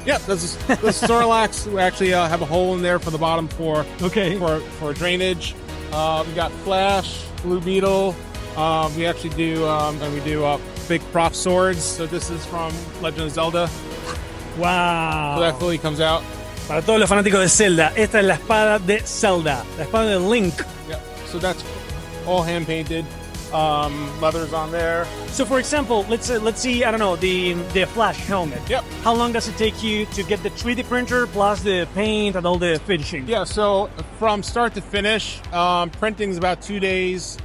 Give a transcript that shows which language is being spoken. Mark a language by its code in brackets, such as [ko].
[en] Yep, this is Snorlax. We actually have a hole in there for the bottom for drainage. We got Flash, Blue Beetle. We actually do big prop swords. So this is from Legend of Zelda. Wow. So that fully comes out. [es] Para todos los fanáticos de Zelda, esta es la espada de Zelda, la espada de Link. [en] Yeah. So that's all hand painted. Leathers on there. So, for example, let's see, I don't know, the Flash helmet. Yep. How long does it take you to get the 3D printer plus the paint and all the finishing? Yeah. So from start to finish, printing is about 2 days.